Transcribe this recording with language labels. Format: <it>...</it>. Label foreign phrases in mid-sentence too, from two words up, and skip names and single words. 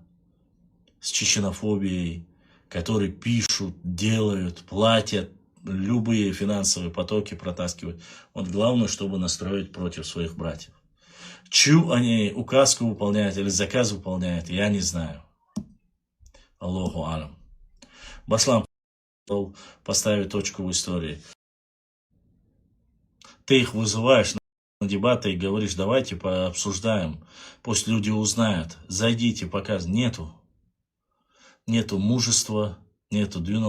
<ru>С чеченофобией, которые пишут, делают, платят, любые финансовые потоки протаскивают. Вот главное, чтобы настроить против своих братьев. Чью они указку выполняют или заказ выполняют, я не знаю.</ru> <ar>الله أعلم.</ar> <ru>Баслам поставить точку в истории. Ты их вызываешь на дебаты и говоришь, давайте пообсуждаем, пусть люди узнают, зайдите, показывай. Нету мужества, нету двинул.</ru>